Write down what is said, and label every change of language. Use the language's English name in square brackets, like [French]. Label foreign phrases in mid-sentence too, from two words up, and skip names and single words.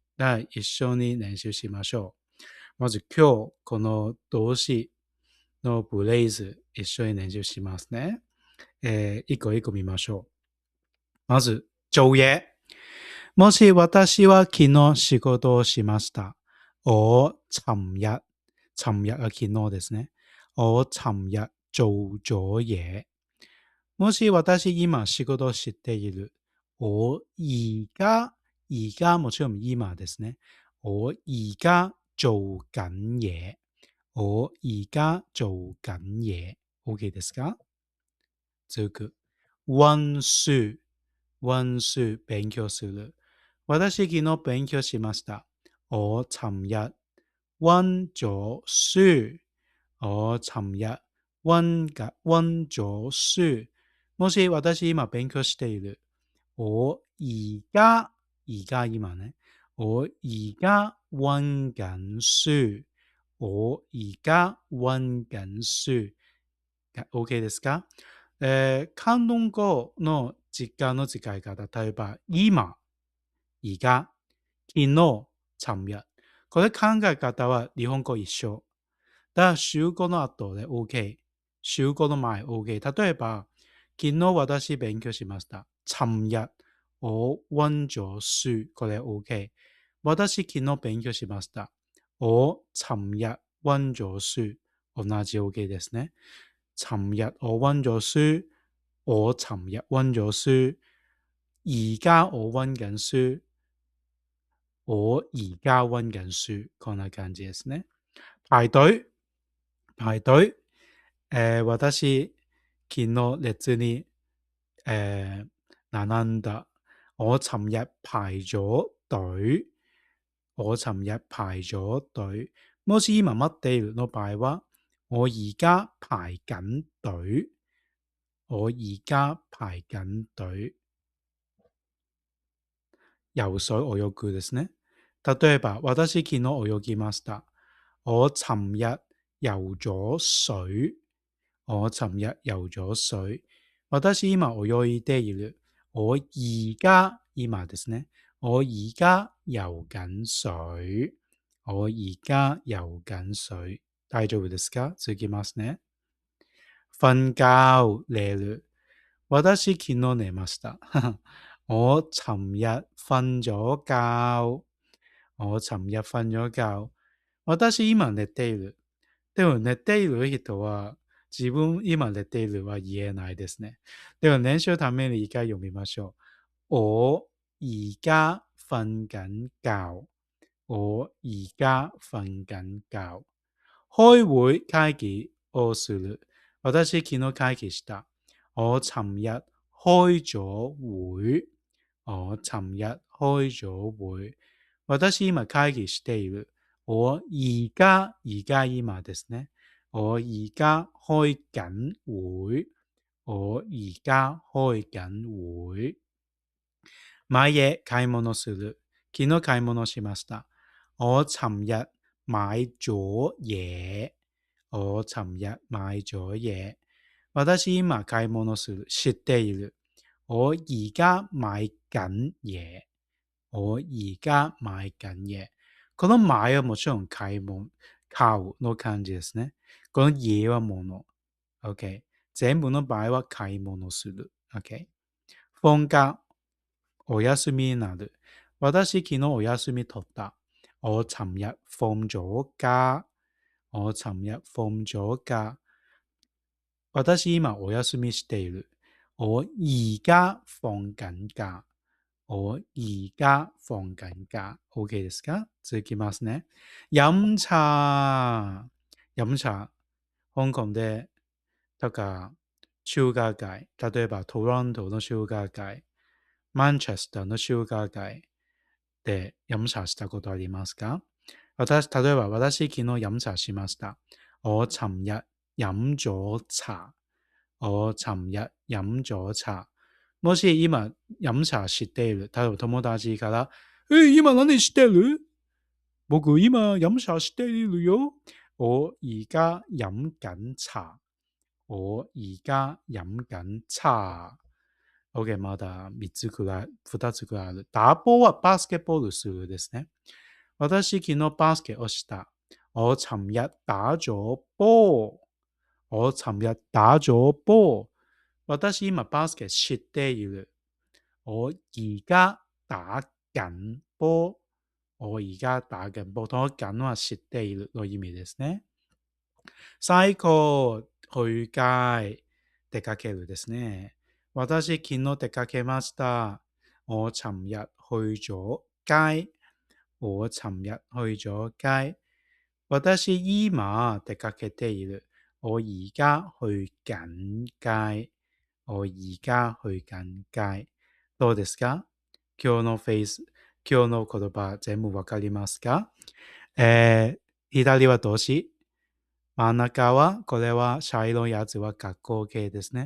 [Japanese] だから一緒に練習しましょう。まず今日、この動詞のフレーズ一緒に練習しますね。一個一個見ましょう。まず、 [Cantonese] 做嘢。 [Japanese] もし私は昨日仕事をしました。 [Cantonese] 我尋日 [Japanese] は昨日ですね。 [Cantonese] 我尋日做咗嘢。 [Japanese] もし私今仕事をしている。 [Cantonese] 我而家 [Japanese] もちろん今ですね。 [Cantonese] 我而家做緊嘢。我而家做緊嘢。 [Japanese] OK ですか？続く。 [Cantonese] 温書。温書。 [Japanese] 勉強する。私昨日勉強しました。 [Cantonese] 我尋日温咗書。我尋日温咗書。 [Japanese] もし私今勉強している。 [Cantonese] 我而家 [Japanese] 今ね。 [Cantonese] 我而家温緊書。我而家温緊書。 [Japanese] OK ですか？広東語の時間の使い方。例えば、今、而家、昨日、尋日。これ考え方は日本語一緒。だから主語の後で OK。主語の前 OK。例えば、昨日私勉強しました。 [Cantonese] 尋日、我温咗書。 [Japanese] これ OK。私昨日勉強しました。 [Cantonese] 我尋日温咗書。 [Japanese] 同じ OK ですね。 [Cantonese] 尋日我温咗書。我尋日温咗書。而家我温緊書。我而家温緊書。 [Japanese] こんな感じですね。排隊。私、昨日列に、並んだ。 [Cantonese] 我尋日排咗隊。我尋日排咗隊。 [Japanese] もし今待っているの場合は、 [Cantonese] 我而家排緊隊。我而家排緊隊。 [Japanese] 游水泳ぐですね。例えば、私昨日泳ぎました。 [Cantonese] 我尋日游咗水。我尋日游咗水。 [Japanese] 私今泳いでいる。 [Cantonese] 我而家 [Japanese] 今ですね。 [Cantonese] 我而家游緊水。我而家游緊水。 [Japanese] 大丈夫ですか？続きますね。瞓覺、寝る。私昨日寝ました。 [Cantonese] 我尋日瞓咗覺。我尋日瞓咗覺。 [Japanese] 私今寝ている。でも寝ている人は自分今寝ているは言えないですね。では練習のために一回読みましょう。 [Cantonese] 我而家瞓緊覺。我而家瞓緊覺。 [Japanese] 開會会議をする。私昨日会議した。 [Cantonese] 我尋日開咗會。我尋日開咗會。 [Japanese] 私今会議している。 [Cantonese] 我而家 [Japanese] 今ですね。 [Cantonese] 我而家開緊會。我而家開緊會。 [Japanese] 買嘢買物する。昨日買物しました。 [Cantonese] 我尋日買咗嘢。我尋日買咗嘢。 [Japanese] 私今買物する。している。 [Cantonese] 我而家買緊嘢。我而家買緊嘢。 [Japanese] この買はもちろん買うの漢字ですね。この家は物。OK。全部の場合は買い物する。OK。放假。お休みになる。私昨日お休み取った。 [Cantonese] 我尋日放咗假。我尋日放咗假。 [Japanese] 私今お休みしている。 [Cantonese] 我而家放緊假。我而家放緊假。 [Japanese] OK ですか？続きますね。飲茶。飲茶。香港で、とか、中華街。例えば、トロントの中華街。マンチェスターの中華街で飲茶したことありますか？例えば、私昨日飲茶しました。 [Cantonese] 我尋日飲咗茶。我尋日飲咗茶。 [Japanese] もし今飲茶している。例えば友達から、今何してる？僕今飲茶しているよ。 [Cantonese] 我而家飲緊茶。我而家飲緊茶。OK、 [Japanese] まだ3つくらい、2つくらいある。打波はバスケットボールするですね。私昨日バスケをした。 [Cantonese] 我尋日打咗波。我尋日打咗波。 [Japanese] 私今バスケしている。 [Cantonese] 我而家打緊波。我而家打緊波。 [Japanese] 同緊はしているの意味ですね。最後、去街、出かけるですね。私昨日出かけました。 [Cantonese] 我尋日去咗街。我尋日去咗街。 [Japanese] 私今出かけている。 [Cantonese] 我而家去緊街。我而家去緊街。 [Japanese] どうですか？今日の言葉全部わかりますか？左は動詞。真ん中は、これは茶色いやつは学校形ですね。